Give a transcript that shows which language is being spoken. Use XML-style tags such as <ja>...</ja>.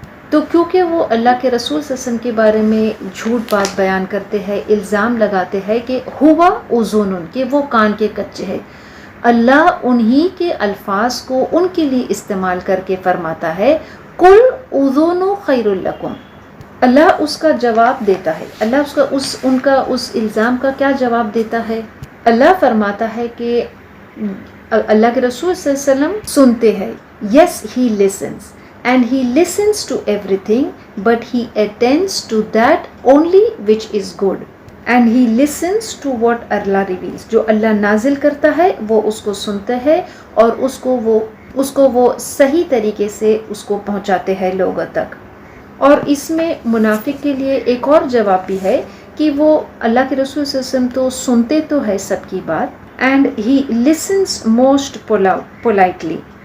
<ur>تو کیونکہ وہ اللہ کے رسول صلی اللہ علیہ وسلم کے بارے میں جھوٹ بات بیان کرتے ہیں، الزام لگاتے ہیں کہ ہوا اذن، کہ وہ کان کے کچے ہیں، اللہ انہی کے الفاظ کو ان کے لیے استعمال کر کے فرماتا ہے</ur> <ar>قل اذن خیر لکم.</ar> <ur>اللہ اس کا جواب دیتا ہے، اللہ ان کا اس الزام کا کیا جواب دیتا ہے؟ اللہ فرماتا ہے کہ اللہ کے رسول صلی اللہ علیہ وسلم سنتے ہیں.</ur> <en>Yes he listens and he listens to everything but he attends to that only which is good and he listens to what Allah reveals.</en> <ur>جو اللہ نازل کرتا ہے وہ اس کو سنتے ہیں اور اس کو وہ صحیح طریقے سے اس کو پہنچاتے ہیں لوگوں تک. اور اس میں منافق کے لیے ایک اور جواب بھی ہے کہ وہ اللہ کے رسول صلی اللہ علیہ وسلم تو سنتے تو ہے سب کی بات</ur> <en>and he listens most politely.</en>